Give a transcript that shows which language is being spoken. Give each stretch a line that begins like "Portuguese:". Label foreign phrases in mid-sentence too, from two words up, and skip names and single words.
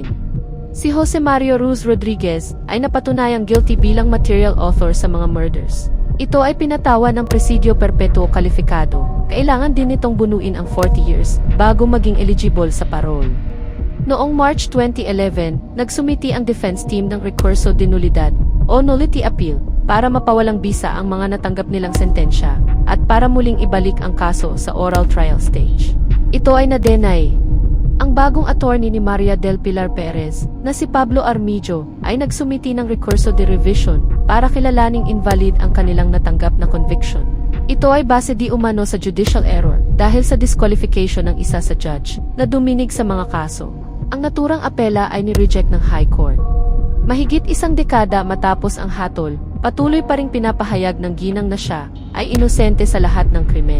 Filipino: Si Jose Mario Ruz Rodriguez ay napatunayang guilty bilang
English: material author
Filipino: sa mga murders. Ito ay pinatawan ng
Spanish: presidio perpetuo calificado.
Filipino: Kailangan din nitong bunuin ang 40 years bago maging eligible sa parole. Noong March 2011, nagsumiti ang
English: defense team
Filipino: ng
Spanish: recurso de nulidad
Filipino: o
English: nullity appeal
Filipino: para mapawalang bisa ang mga natanggap nilang sentensya at para muling ibalik ang kaso sa
English: oral trial stage.
Filipino: Ito ay na-deny. Ang bagong attorney ni Maria del Pilar Perez na si Pablo Armillo ay nagsumiti ng
Spanish: recurso de revision
Filipino: para kilalaning invalid ang kanilang natanggap na conviction. Ito ay base di umano sa
English: judicial error
Filipino: dahil sa disqualification ng isa sa judge na duminig sa mga kaso. Ang naturang apela ay ni-reject ng
English: High Court.
Filipino: Mahigit isang dekada matapos ang hatol, patuloy pa ring pinapahayag ng ginang na siya ay inosente sa lahat ng krimen.